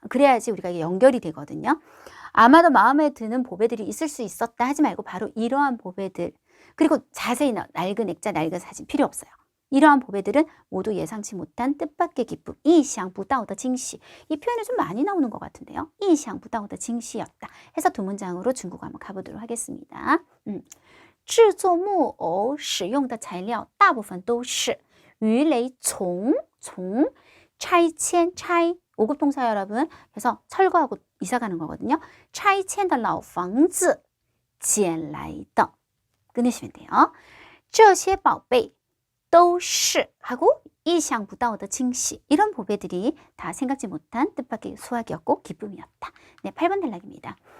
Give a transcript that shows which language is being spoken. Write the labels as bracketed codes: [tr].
[ko] 그래야지 우리가 이게 연결이 되거든요. 아마도 마음에 드는 보배들이 있을 수 있었다 하지 말고 바로 이러한 보배들. 그리고 자세히 낡은 액자, 낡은 사진 필요 없어요. 이러한 보배들은 모두 예상치 못한 뜻밖의 기쁨, [zh] 意想不到的惊喜. [ko] 이 표현이 좀 많이 나오는 것 같은데요. [zh] 意想不到的惊喜 [ko] 였다. 해서 두 문장으로 중국어 한번 가보도록 하겠습니다. [zh] 制作木偶使用的材料大部分都是鱼雷从拆迁 [ko] 5급 동사 여러분. 그래서 철거하고 이사 가는 거거든요. [zh] 拆迁的老房子捡来的. [ko] 끊으시면 돼요. [zh] 这些宝贝都是 [ko] 하고 [zh] 意想不到的惊喜. [ko] 이런 보배들이 다 생각지 못한 뜻밖의 수확이었고 기쁨이었다. 네, 8번 단락입니다.